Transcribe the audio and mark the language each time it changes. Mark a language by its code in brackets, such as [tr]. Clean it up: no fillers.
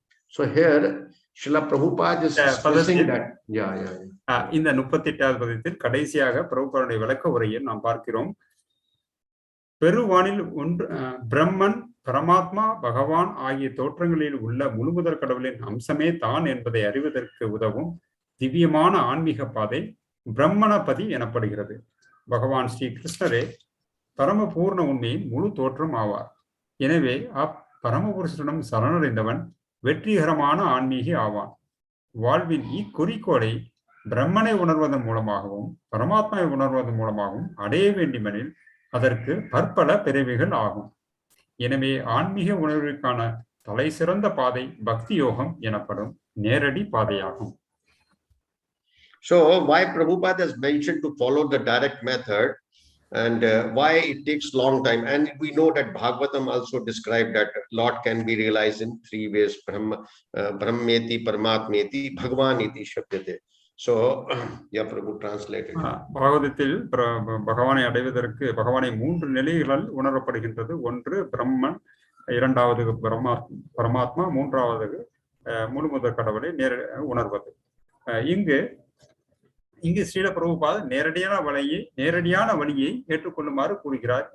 [en] So here, Srila Prabhupada is stressing that. [ta] இந்த 38வது பதியத்தில் கடைசியாக பிரபுபாதுடைய விளக்க உரையில் நாம் பார்க்கிறோம். பெருவானில் பிரம்மன், பரமாத்மா, பகவான் ஆகிய தோற்றங்களில் உள்ள முழுமுதற் கடவுளின் அம்சமே தான் என்பதை அறிவதற்கு உதவும் திவ்யமான ஆன்மீக பாதை பிரம்மணபதி எனப்படுகிறது. பகவான் ஸ்ரீ கிருஷ்ணரே பரமபூர்ண உண்மையின் முழு தோற்றம் ஆவார். எனவே அப்பரமபுருஷனிடம் சரணடைந்தவன் வெற்றிகரமான ஆன்மீகி ஆவான். வாழ்வின் இக்குறிக்கோளை பிரம்மனை உணர்வதன் மூலமாகவும் பரமாத்மாவை உணர்வதன் மூலமாகவும் அடைய வேண்டுமெனில் அதற்கு பற்பல பிறவிகள் ஆகும். எனவே ஆன்மீக உணர்விற்கான தலை சிறந்த பாதை பக்தி யோகம் எனப்படும் நேரடி பாதையாகும். [en] So why Prabhupada has mentioned to follow the direct method? And why it takes long time. And we know that Bhagavatam also described that Lord can be realized in three ways: [sa] Brahmeti, Paramātmeti, Bhagavāniti Shabdate. [en] So, yeah, Prabhu translated. [ta] பாகவதத்தில் பகவானை அடைவதற்கு பகவானை 3 நிலைகளால் உணரப்படுகின்றது. ஒன்று பிரம்மன், இரண்டாவது பரமாத்மா, மூன்றாவது முழுமுதற் கடவுளை உணர்வது. இங்கு ஸ்ரீல பிரபுபாத நேரடியான வழியை ஏற்றுக்கொள்ளுமாறு கூறுகிறார்.